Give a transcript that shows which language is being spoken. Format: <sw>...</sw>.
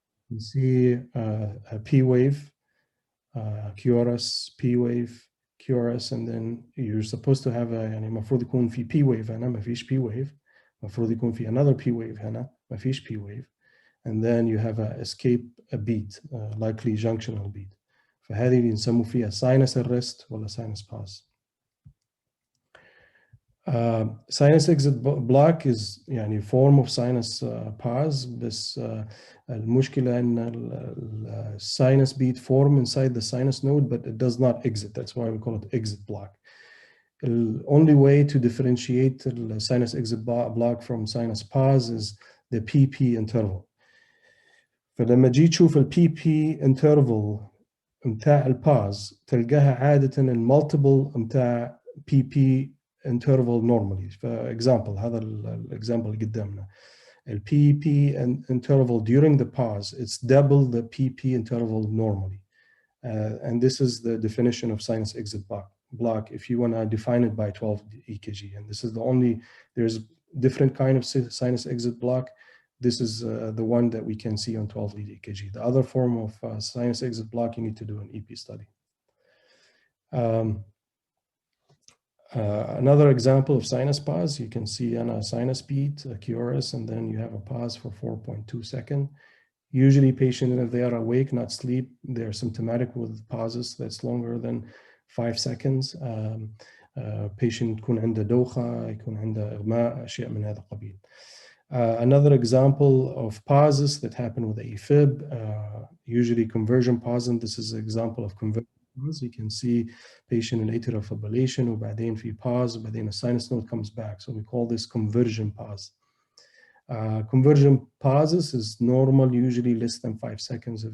<en>You see a P wave, QRS, P wave, QRS, and then you're supposed to have</en> <ar>يعني المفروض يكون في P wave</ar> <en>هنا ما فيش P wave، المفروض يكون في another P wave هنا ما فيش P wave, and then you have a escape a beat, likely junctional beat.</en> <ar>فهذه اللي نسموه فيها sinus arrest ولا sinus pause.</ar> <en>Sinus exit block is يعني form of sinus pause,</en> <ar>بس المشكلة إن</ar> <en>sinus beat form inside the sinus node, but it does not exit. That's why we call it exit block. The only way to differentiate the sinus exit block from sinus pause is the PP interval.</en> <ar>فلما جيت تشوف ال PP interval متاع الباز تلقاها عادة المالتيبل متاع PP interval normally.</ar> <en>For example,</en> <ar>هذا الexample اللي قدامنا.</ar> <en>The PP interval during the pause, it's double the PP interval normally. And this is the definition of sinus exit block if you want to define it by 12 EKG. And this is the only, there's different kind of sinus exit block. This is the one that we can see on 12 lead EKG. The other form of sinus exit block, you need to do an EP study. Another example of sinus pause, you can see on a sinus beat, a QRS, and then you have a pause for 4.2 seconds. Usually patients, if they are awake, not sleep, they're symptomatic with pauses that's longer than 5 seconds.</en> <ar>Patient يكون عنده دوخة, يكون عنده إغماء, أشياء من هذا القبيل.</ar> <en>Another example of pauses that happen with AFib, usually conversion pause, and this is an example of conversion. You can see patient in atrial fibrillation</en> <ar>وبعدين في</ar> <en>pause</en> <ar>وبعدين</ar> <en>a sinus node comes back. So we call this conversion pause. Conversion pauses is normal, usually less than 5 seconds.</en>